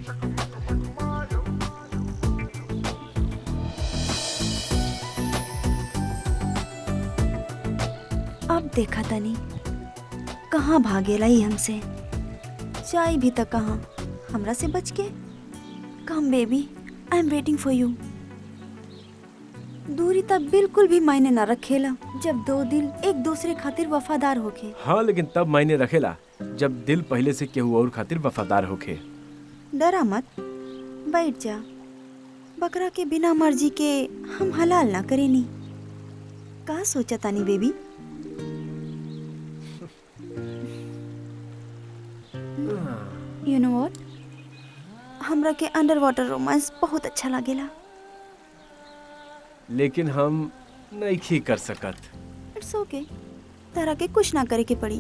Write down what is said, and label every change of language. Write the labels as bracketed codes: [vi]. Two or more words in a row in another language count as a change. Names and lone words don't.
[bho] अब देखा तनी कहाँ भागेला ही हमसे, चाय भी तक कहाँ हमरा से बच के। [en] Come baby, I am waiting for you. [bho] दूरी तक बिल्कुल भी मायने ना रखेला जब दो दिल एक दूसरे खातिर वफादार होके। हाँ लेकिन तब मायने रखेला जब दिल पहले से केहू और खातिर वफादार होके। डरा मत, बैठ जा। बकरा के बिना मर्जी के हम हलाल ना करेनी। का सोचा तानी बेबी? [en] You know what, [bho] हमरा के [en] under water [bho] रोमांस बहुत अच्छा लागेला। लेकिन हम नहीं कर सकत। [en] It's okay, [bho] तारा के कुछ ना करे के पड़ी।